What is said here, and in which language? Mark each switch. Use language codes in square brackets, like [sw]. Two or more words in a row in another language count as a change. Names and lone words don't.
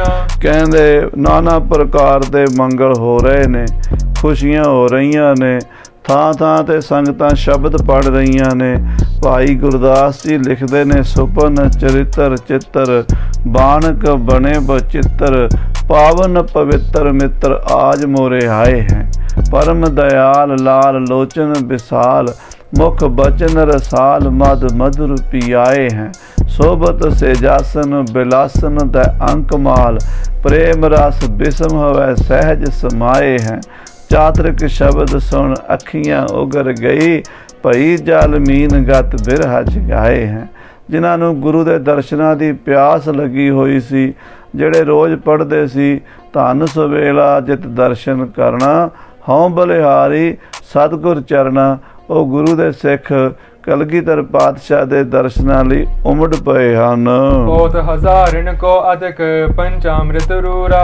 [pa] ਕਹਿੰਦੇ ਨਾਨਾ ਪ੍ਰਕਾਰ ਦੇ ਮੰਗਲ ਹੋ ਰਹੇ ਨੇ, ਖੁਸ਼ੀਆਂ ਹੋ ਰਹੀਆਂ ਨੇ। ਥਾਂ ਥਾਂ ਤੇ ਸੰਗਤਾਂ ਸ਼ਬਦ ਪੜ੍ਹ ਰਹੀਆਂ ਨੇ। ਭਾਈ ਗੁਰਦਾਸ ਜੀ ਲਿਖਦੇ ਨੇ, [bra] सुपन चरित्र चित्र बानक बने बचित्र, पावन पवित्र मित्र आज मोरे आए है। परम दयाल लाल लोचन विशाल, मुख बचन रसाल मद मधुर पियाए हैं। सोबत से जासन बिलासन द अंकमाल, प्रेम रस बिसम हवै सहज समाए हैं। चातरिक शब्द सुन अखियां उगर गई, भई जालमीन गत बिरहा जगाए हैं। [pa] ਜਿਨ੍ਹਾਂ ਨੂੰ ਗੁਰੂ ਦੇ ਦਰਸ਼ਨਾਂ ਦੀ ਪਿਆਸ ਲੱਗੀ ਹੋਈ ਸੀ, ਜਿਹੜੇ ਰੋਜ਼ ਪੜ੍ਹਦੇ ਸੀ ਧੰਨ ਸਵੇਲਾ ਜਿਤ ਦਰਸ਼ਨ ਕਰਨਾ, ਹਉ ਬਲਿਹਾਰੀ ਸਤਿਗੁਰ ਚਰਨਾ। ਉਹ ਗੁਰੂ ਦੇ ਸਿੱਖ ਕਲਗੀਧਰ ਪਾਤਸ਼ਾਹ ਦੇ ਦਰਸ਼ਨਾਂ ਲਈ ਉਮੜ ਪਏ ਹਨ। ਬਹੁਤ ਹਜ਼ਾਰਨ ਕੋ ਅਧਿਕ ਪੰਚਾਮ੍ਰਿਤ ਰੂਰਾ।